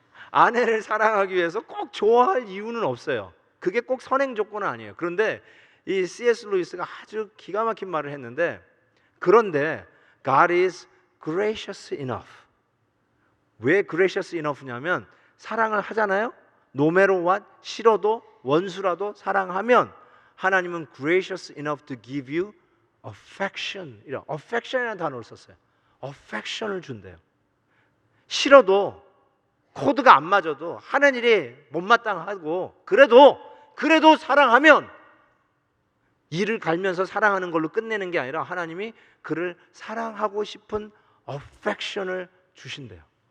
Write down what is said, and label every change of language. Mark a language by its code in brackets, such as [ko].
[ko] 아내를 사랑하기 위해서 꼭 좋아할 이유는 없어요. 그게 꼭 선행 조건은 아니에요. 그런데 이 C.S. 루이스가 아주 기가 막힌 말을 했는데, 그런데 [en] God is gracious enough. [ko] 왜 [en] gracious enough [ko] 냐면, 사랑을 하잖아요. [en] No matter what, [ko] 싫어도 원수라도 사랑하면 하나님은 [en] gracious enough to give you affection. [ko] 이런 affection이라는 단어를 썼어요. affection을 준대요. 싫어도, 코드가 안 맞아도, 하는 일이 못마땅하고 그래도 사랑하면, 이를 갈면서 사랑하는 걸로 끝내는 게 아니라 하나님이 그를 사랑하고 싶은 affection을 주신대요.